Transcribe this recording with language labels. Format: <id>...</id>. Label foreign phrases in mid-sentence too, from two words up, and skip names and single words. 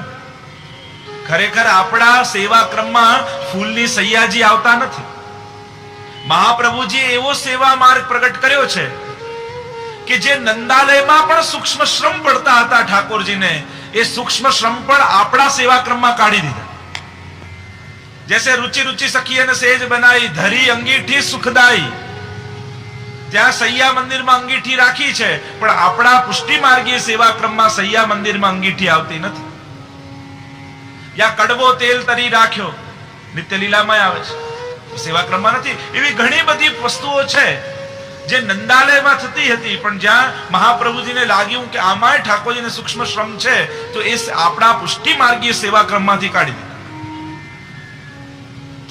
<gu>ખરેખર આપણા સેવા ક્રમમાં ફૂલની સૈયાજી આવતા નથી. મહાપ્રભુજી એવો સેવા માર્ગ પ્રગટ કર્યો છે કે જે નંદાલયમાં પણ સૂક્ષ્મ શ્રમ પડતા હતા ઠાકોરજીને, એ સૂક્ષ્મ શ્રમ પણ આપણા સેવા ક્રમમાં કાઢી દીધા.</gu> <hi>जैसे रुचि रुचि सखी ने सेज बनाई, धरी अंगीठी सुखदाई।</hi> <gu>ત્યાં સૈયા મંદિરમાં અંગીઠી રાખી છે, પણ આપણા પુષ્ટિ માર્ગીય સેવા ક્રમમાં સૈયા મંદિરમાં અંગીઠી આવતી નથી. યા કડવો તેલ તરી રાખ્યો, નિત્ય લીલામાં આવે છે, સેવા ક્રમમાં નથી. એવી ઘણી બધી વસ્તુઓ છે જે નંદાલયમાં થતી હતી, પણ જ્યાં મહાપ્રભુજીને લાગ્યું કે આમાંય ઠાકોરજીને સૂક્ષ્મ શ્રમ છે, તો એ આપણા પુષ્ટિ માર્ગીય સેવા ક્રમમાંથી કાઢી દીધા.</gu>